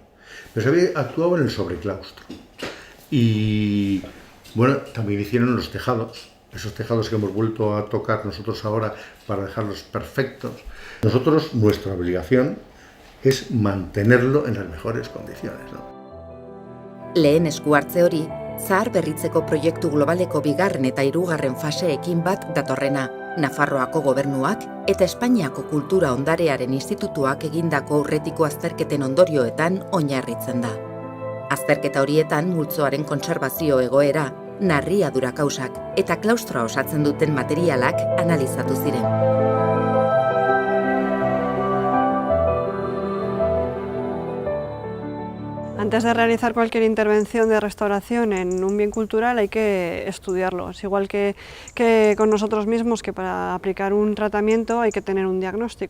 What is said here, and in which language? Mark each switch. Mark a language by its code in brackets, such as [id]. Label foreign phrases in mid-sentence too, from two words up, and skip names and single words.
[es] Pero se había actuado en el sobreclaustro. Y bueno, también hicieron los tejados, esos tejados que hemos vuelto a tocar nosotros ahora para dejarlos perfectos. Nosotros, nuestra obligación es mantenerlo en las mejores condiciones, ¿no? [eu] Lehen esku hartze hori, zaharberritzeko proiektu globaleko 2. eta 3. faseekin bat datorrena, Nafarroako Gobernuak eta Espainiako Kultura Ondarearen Institutuak egindako aurretiko azterketen ondorioetan oinarritzen da. Azterketa horietan multzoaren kontserbazio egoera, narriadura kausak eta klaustroa osatzen duten materialak analizatu ziren. [es] Antes de realizar cualquier intervención de restauración en un bien cultural hay que estudiarlo. Es igual que con nosotros mismos, que para aplicar un tratamiento hay que tener un diagnóstico.